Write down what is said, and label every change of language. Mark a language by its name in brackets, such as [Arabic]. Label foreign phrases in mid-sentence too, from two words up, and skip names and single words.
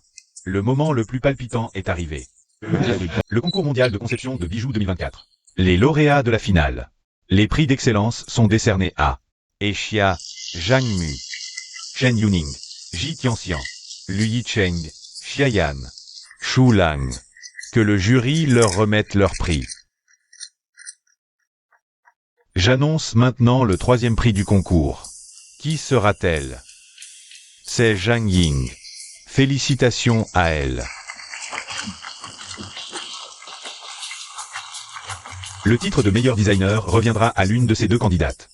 [French] Le moment le plus palpitant est arrivé. Le concours mondial de conception de bijoux 2024. Les lauréats de la finale. Les prix d'excellence sont décernés à Exia, Zhang Mu, Chen Yuning, Ji Tianxian, Lu Yicheng, Xiayan, Shu Lang. Que le jury leur remette leur prix. J'annonce maintenant le 3e prix du concours. Qui sera-t-elle? C'est Zhang Ying. Félicitations à elle. Le titre de meilleur designer reviendra à l'une de ces deux candidates.